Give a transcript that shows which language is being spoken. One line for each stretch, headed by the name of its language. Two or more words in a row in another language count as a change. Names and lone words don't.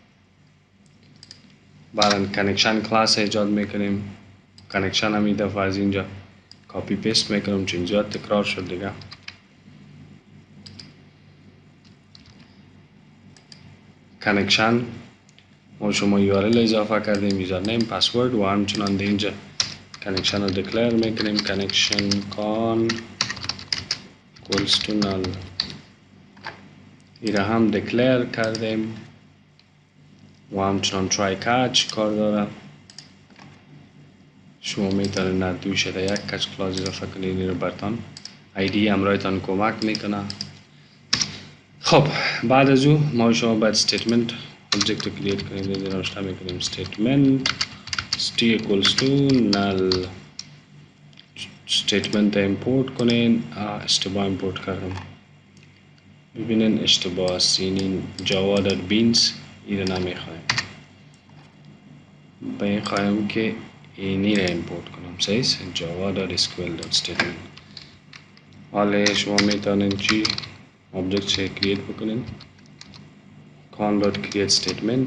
Persian: بعد کانکشن کلاس ایجاد میکنیم، کانکشن هم این دفعه از اینجا
English: copy paste
Persian: میکنم چون زیاد تکرار شد دیگه. کانکشن ما شما URL اضافه کردیم،
English: user name,
Persian: پسورد و همچنان اینجا کانکشن رو دکلیر میکنیم.
English: connection con equals to null،
Persian: این هم دکلیر کردیم و همچنان
English: try catch
Persian: کار داره. شما میتونید در دوی شده یک
English: catch class
Persian: اضافه کنید، این رو برتان ایدی همراهتان کمک میکنه. خب بعد از او ما شما باید
English: statement object
Persian: رو کریت کنید، این رو نوشته میکنیم
English: statement st equals to null. statement import
Persian: کنین. اشتباه import کردم، ببینین اشتباه است، این java.beans این رو نمیخوایم، بخوایم که اینی رو import کنم. صحیح java.sql.statement. حالا شما میتونین چی object رو کریت بکنین،
English: con.create statement.